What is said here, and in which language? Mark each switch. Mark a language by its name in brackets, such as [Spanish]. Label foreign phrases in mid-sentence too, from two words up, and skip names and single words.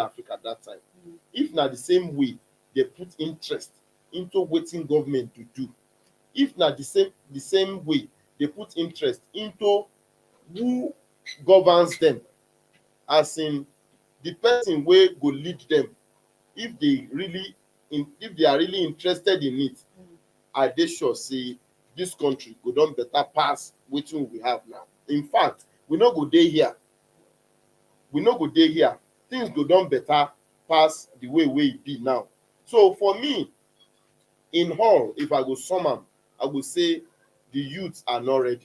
[Nigerian Pidgin] Africa at that time, if not the same way they put interest into waiting government to do, if not the same way they put interest into who governs them, as in the person wey go lead them, if they are really interested in it, I dey sure say this country go don better pass wetin we have now. In fact, we no go dey here. We no go dey here. Things go done better pass the way e be now. So for me, in all, if I go sum am, I go say the youths are not ready.